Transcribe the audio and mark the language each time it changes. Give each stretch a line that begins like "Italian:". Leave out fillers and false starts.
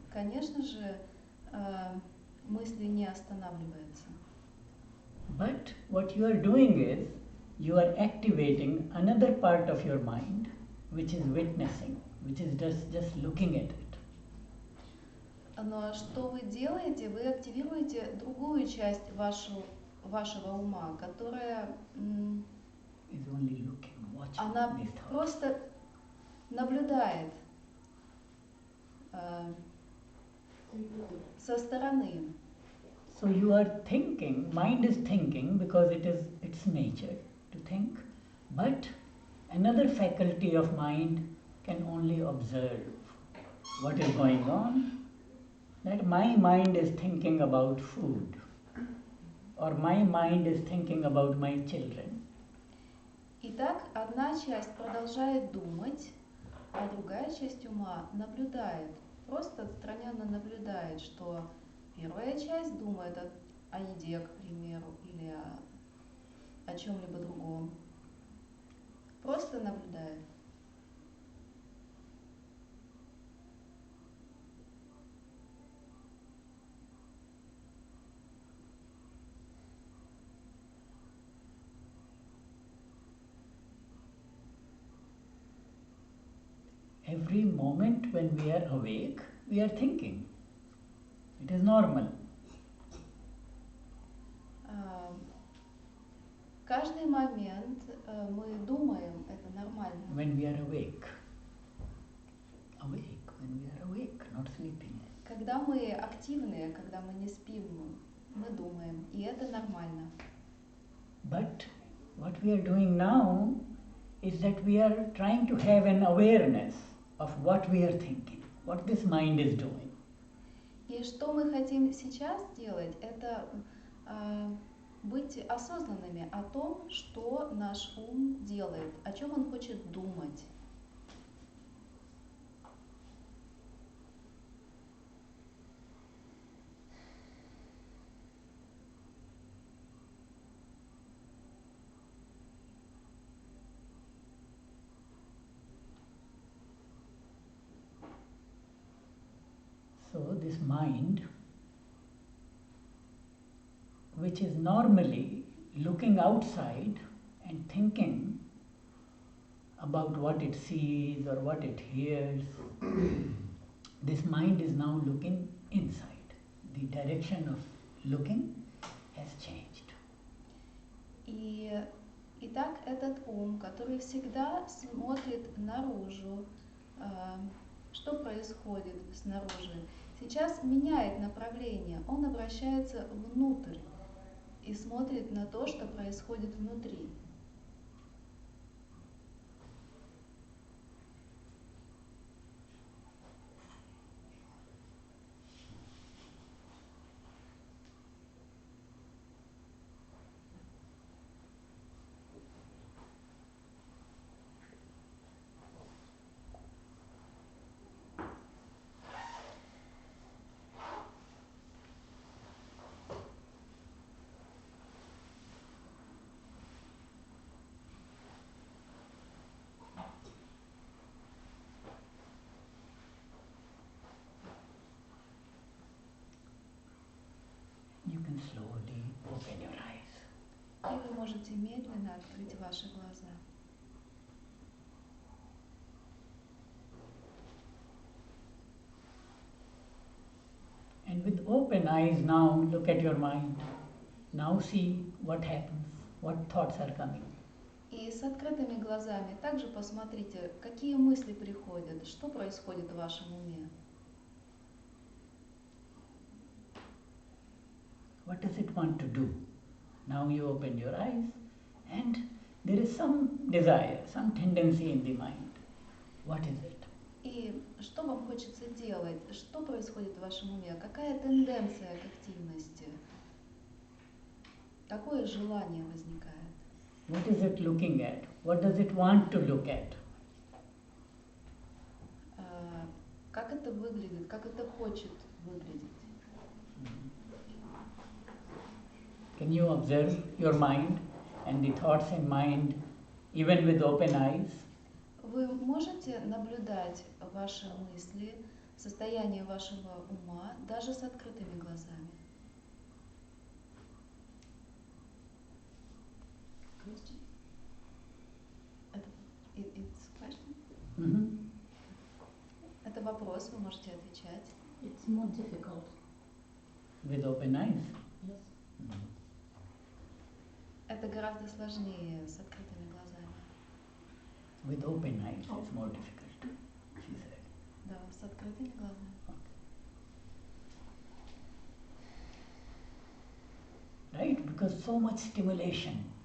Russian: Конечно же, мысли не останавливаются.
English: But what you are doing is, you are activating another part of your mind, which is witnessing, which is just looking at it.
Russian: Но что вы делаете? Вы активируете другую часть вашего ума, которая
English: Is only looking, watching
Russian: она
English: these thoughts.
Russian: просто наблюдает со стороны.
English: So you are thinking, mind is thinking because it is its nature to think, but another faculty of mind can only observe what is going on. That my mind is thinking about food, or my mind is thinking about my children.
Russian: Итак, одна часть продолжает думать, а другая часть ума наблюдает, просто отстраненно наблюдает, что первая часть думает о еде, к примеру, или о чем-либо другом. Просто наблюдает.
English: Every moment when we are awake, we are thinking. It is normal.
Russian: Каждый момент мы думаем, это нормально.
English: When we are awake. Awake, when we are awake, not sleeping.
Russian: Когда мы активны, когда мы не спим, мы думаем, и это нормально.
English: But what we are doing now is that we are trying to have an awareness of what we are thinking, what this mind is doing.
Russian: И что мы хотим сейчас делать, это быть осознанными о том, что наш ум делает, о чем он хочет думать.
English: So this mind, which is normally looking outside and thinking about what it sees or what it hears, this mind is now looking inside. The direction of looking has changed.
Russian: Итак, этот ум, который всегда смотрит наружу, что происходит снаружи, сейчас меняет направление, он обращается внутрь и смотрит на то, что происходит внутри.
English: You can slowly open your eyes.
Russian: И вы можете медленно открыть ваши глаза.
English: And with open eyes now look at your mind. Now see what happens, what thoughts are coming.
Russian: И с открытыми глазами также посмотрите, какие мысли приходят, что происходит в вашем уме.
English: What does it want to do? Now you open your eyes and there is some desire, some tendency in the mind. What is it?
Russian: И что вам хочется делать? Что происходит в вашем уме? Какая тенденция к активности? Какое желание возникает?
English: What is it looking at? What does it want to look at?
Russian: Как это выглядит? Как это хочет выглядеть?
English: Can you observe your mind and the thoughts in mind even with open eyes?
Russian: Вы можете наблюдать ваши мысли, состояние вашего ума даже с открытыми глазами?
English: It's question? Mm-hmm.
Russian: Это вопрос, вы можете отвечать.
English: It's more difficult. With open eyes? Yes. Mm-hmm.
Russian: Это гораздо сложнее с открытыми глазами.
English: With open eyes, it's more difficult, she said.
Russian: Да, с открытыми глазами.
English: Right? Because so much stimulation.